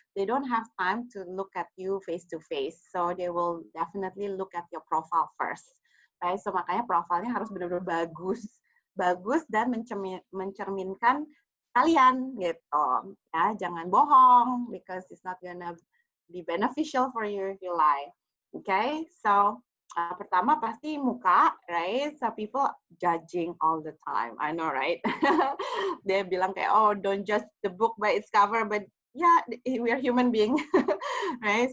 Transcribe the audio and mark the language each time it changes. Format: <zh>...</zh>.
<en>They don't have time to look at you face to face, so they will definitely look at your profile first, right?</en> <id>So makanya profilnya harus benar-benar bagus dan mencerminkan kalian gitu.</id> <en>Ya,</en> <id>jangan bohong</id> <en>because it's not gonna be beneficial for you if you lie.</en> <id>Okay, so pertama pasti muka, right?</id> <en>So people judging all the time. I know, right?</en> <id>Dia bilang kayak,</id> <en>oh, don't judge the book by its cover, but yeah, we are human beings, right?</en>